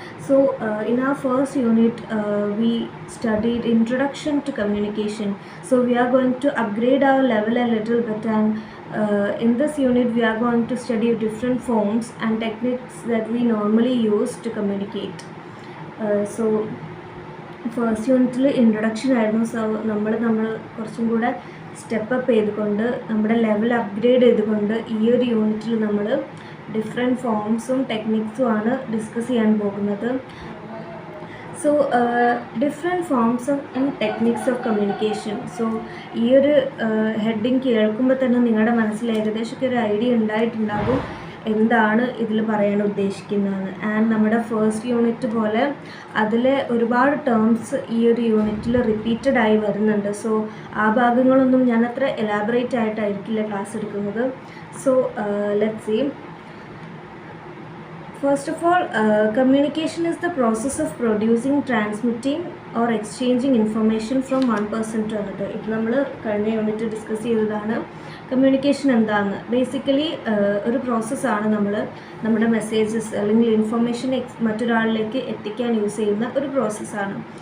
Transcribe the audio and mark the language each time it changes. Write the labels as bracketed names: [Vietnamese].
[English] So in our first unit we studied introduction to communication. So we are going to upgrade our level a little bit, and in this unit we are going to study different forms and techniques that we normally use to communicate. [Malayalam] So first യൂണിറ്റിൽ introduction ആയിരുന്നു. So നമ്മൾ കുറച്ചും കൂടെ step up ചെയ്തുകൊണ്ട് നമ്മുടെ level upgrade ചെയ്തുകൊണ്ട് ഈ ഒരു യൂണിറ്റിൽ നമ്മൾ ഡിഫറെൻറ്റ് ഫോംസും ടെക്നിക്സും ആണ് ഡിസ്കസ് ചെയ്യാൻ പോകുന്നത്. So different forms and techniques of communication. So ഈ ഒരു ഹെഡിങ് കേൾക്കുമ്പോൾ തന്നെ നിങ്ങളുടെ മനസ്സിൽ ഏകദേശമൊക്കെ ഒരു ഐഡിയ ഉണ്ടായിട്ടുണ്ടാകും എന്താണ് ഇതിൽ പറയാൻ ഉദ്ദേശിക്കുന്നതെന്ന്. ആൻഡ് നമ്മുടെ ഫസ്റ്റ് യൂണിറ്റ് പോലെ അതിൽ ഒരുപാട് ടേംസ് ഈ ഒരു യൂണിറ്റിൽ റിപ്പീറ്റഡ് ആയി വരുന്നുണ്ട്. സോ ആ ഭാഗങ്ങളൊന്നും ഞാൻ അത്ര എലാബറേറ്റ് ആയിട്ടായിരിക്കില്ല ക്ലാസ് എടുക്കുന്നത്. [English] So let's see. First of all, communication is the process of producing, transmitting or exchanging information from one person to another. [Malayalam] ഇത് നമ്മൾ കഴിഞ്ഞ യൂണിറ്റ് ഡിസ്കസ് ചെയ്തതാണ്. കമ്മ്യൂണിക്കേഷൻ എന്താണെന്ന്. ബേസിക്കലി ഒരു പ്രോസസ്സാണ് നമ്മുടെ മെസ്സേജസ് അല്ലെങ്കിൽ ഇൻഫർമേഷൻ മറ്റൊരാളിലേക്ക് എത്തിക്കാൻ യൂസ് ചെയ്യുന്ന ഒരു പ്രോസസ്സാണ്.